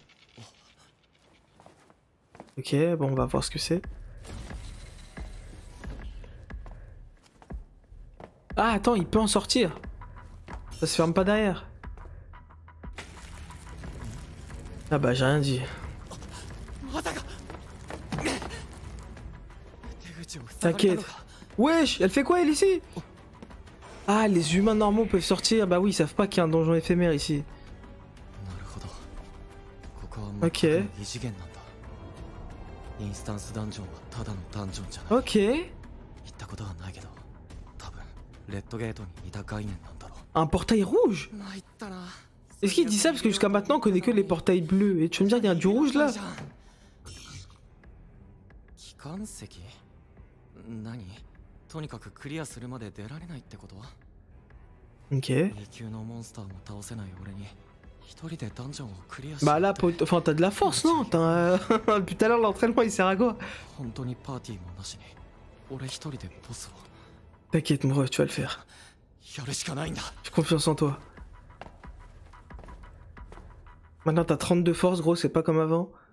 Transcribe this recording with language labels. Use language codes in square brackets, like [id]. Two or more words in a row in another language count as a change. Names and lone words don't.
[fr] Ok, bon, on va voir ce que c'est. Ah, attends, il peut en sortir. Ça se ferme pas derrière. Ah bah, j'ai rien dit. [ja] まさか手口を塞がれた [fr] T'inquiète. [ja] のか。 [fr] Wesh, elle fait quoi, elle, ici? Ah, les humains normaux peuvent sortir. Bah oui, ils savent pas qu'il y a un donjon éphémère ici. [ja] なるほど。ここは [fr] Ok. [ja] 全くの異次元なんだ。インスタンスダンジョンはただのダンジョンじゃない。 [fr] Ok. [ja] 行ったことはないけど、多分レッドゲートに似た概念なんだろ [fr] Un portail rouge? [ja] う。参ったな。 [fr] Est-ce qu'il dit ça parce que jusqu'à maintenant on connaît que les portails bleus? Et tu veux me dire qu'il y a du rouge là? [ja] 機関石？何？とにかくクリアするまで出られないってこと？ [fr] Ok. [ja] 2級のモンスターも倒せない俺に一人でダンジョンをクリアし [fr] Bah là, enfin, t'as de la force, non? Depuis tout à l'heure, l'entraînement il sert à quoi? [ja] 本当にパーティーもなしに俺一人でボスを [fr] T'inquiète, mon ref, tu vas le faire. [ja] やるしかないんだ。 [fr] J'ai confiance en toi. Maintenant, t'as 32 force, gros, c'est pas comme avant.